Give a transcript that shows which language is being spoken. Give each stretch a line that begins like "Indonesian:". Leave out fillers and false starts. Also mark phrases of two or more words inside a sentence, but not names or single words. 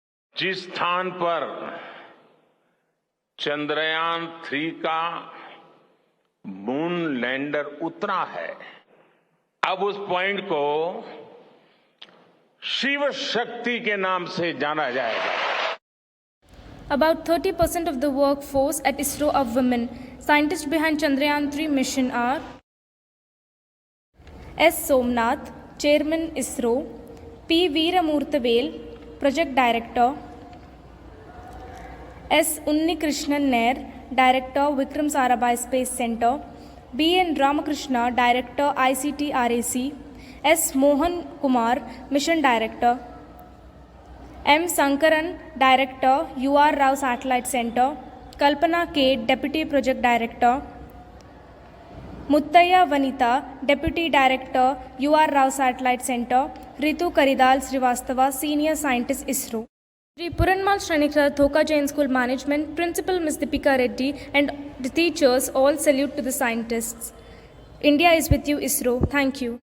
Hindi: जिस स्थान पर चंद्रयान 3 का मून लैंडर उतरा है, अब उस पॉइंट को शिव शक्ति के नाम से जाना जाएगा।
English: About 30% of the workforce at ISRO are women. Scientists behind Chandrayaan 3 mission are S. Somnath, Chairman ISRO, P. Veeramurthavel, Project Director, S. Unnikrishnan Nair, Director, Vikram Sarabhai Space Center, B. N. Ramakrishna, Director, ICT RAC, S. Mohan Kumar, Mission Director, M. Sankaran, Director, UR Rao Satellite Center, Kalpana K, Deputy Project Director, Muttaya Vanita, Deputy Director, UR Rao Satellite Center, Ritu Karidal Srivastava, Senior Scientist, ISRO. Sri Puranmal Shranikra Thoka Jain School Management, Principal Ms. Deepika Reddy and the teachers all salute to the scientists. India is with you, ISRO. Thank you.